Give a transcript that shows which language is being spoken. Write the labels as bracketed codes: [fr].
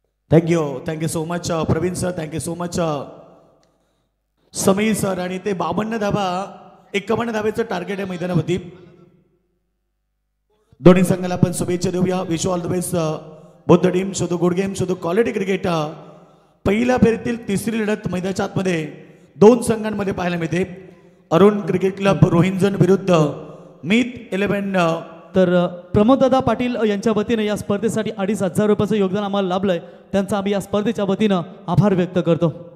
[en] Thank you so much Praveen sir. Thank you so much Sameer sir. [mr] आणि ते 52 धावा 51 धावेचं टार्गेट आहे मैदानावरती. दोन्ही संघाला आपण शुभेच्छा देऊया. [en] Wish all the best both the team show the good game show the quality cricket. [mr] पहिल्या फेरीतील तिसरी लढत मैदानाच्या आतमध्ये दोन संघांमध्ये पाहायला मिळते. अरुण क्रिकेट क्लब रोहिंजन विरुद्ध मीत 11. तर प्रमोददादा पाटील यांच्या वतीने या स्पर्धेसाठी 2,500 रुपयाचं योगदान आम्हाला लाभलंय. त्यांचा आम्ही या स्पर्धेच्या वतीनं आभार व्यक्त करतो.